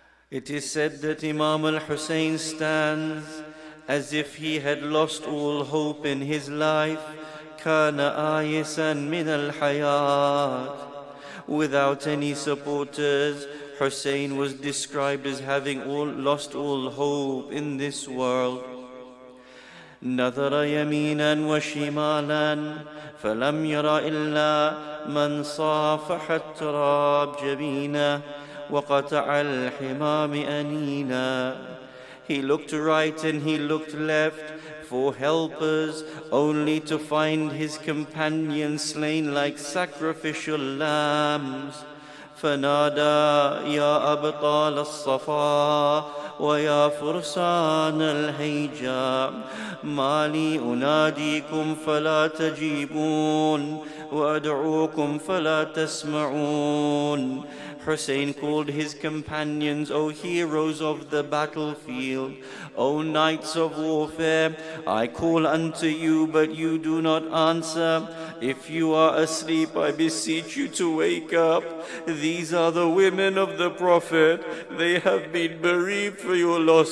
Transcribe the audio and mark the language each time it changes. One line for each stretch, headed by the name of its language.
English: It is said that Imam al-Hussein stands as if he had lost all hope in his life.
Arabic: كان آيسا من الحياة.
English: Without any supporters, Hussein was described as having lost all hope in this world.
Arabic: نظر يمينا وشمالا فلم ير إلا من صافح التراب جبينه وقطع الحمام أنينا.
English: He looked right and he looked left for helpers, only to find his companions slain like sacrificial lambs.
Arabic: فنادى يا أبطال الصفا ويا فرسان الهيجا ما لي أناديكم فلا تجيبون وأدعوكم فلا تسمعون.
English: Hussein called his companions, O heroes of the battlefield, O knights of warfare, I call unto you, but you do not answer. If you are asleep, I beseech you to wake up. These are the women of the Prophet. They have been bereaved for your loss.